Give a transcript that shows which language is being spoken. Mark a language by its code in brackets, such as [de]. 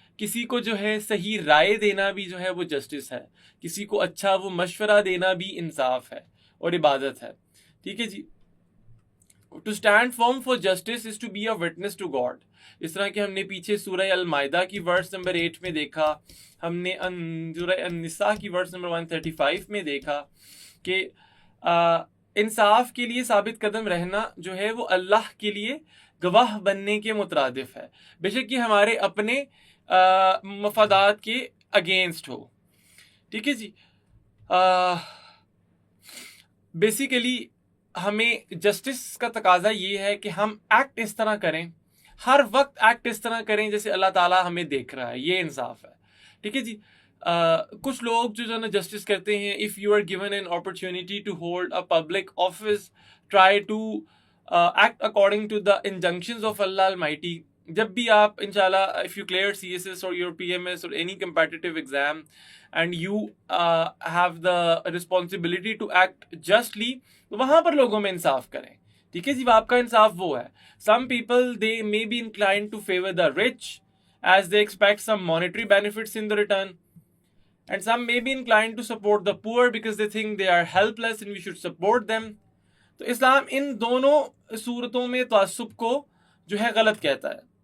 [ur] کسی کو جو ہے صحیح رائے دینا بھی جو ہے وہ جسٹس ہے. کسی کو اچھا وہ مشورہ دینا بھی انصاف ہے اور عبادت ہے. ٹھیک ہے جی. [en] To stand firm for justice is to be a witness to God. [ur] اس طرح کہ ہم نے پیچھے سورہ المائدہ کی ورس نمبر 8 میں دیکھا, ہم نے سورہ النساء کی ورس نمبر 135 میں دیکھا کہ انصاف کے لیے ثابت قدم رہنا جو ہے وہ اللہ کے لیے گواہ بننے کے مترادف ہے, بے شک یہ ہمارے اپنے مفادات کے اگینسٹ ہو. ٹھیک ہے جی. بیسیکلی ہمیں جسٹس کا تقاضا یہ ہے کہ ہم ایکٹ اس طرح کریں, ہر وقت ایکٹ اس طرح کریں جیسے اللہ تعالیٰ ہمیں دیکھ رہا ہے. یہ انصاف ہے. ٹھیک ہے جی. کچھ لوگ جو ہے نا جسٹس کرتے ہیں, [en] if you are given an opportunity to hold a public office, try to act according to the injunctions of Allah Almighty. [ur] جب بھی آپ انشاءاللہ [en] if you clear CSS or your PMS or any competitive exam and you have the responsibility to act justly, [ur] تو وہاں پر لوگوں میں انصاف کریں. ٹھیک ہے جی. آپ کا انصاف وہ ہے. [en] Some people they may be inclined to favor the rich as they expect some monetary benefits in the return, and some may be inclined to support the poor because they think they are helpless and we should support them. [ur] تو اسلام ان دونوں صورتوں میں تعصب کو جو ہے غلط کہتا ہے.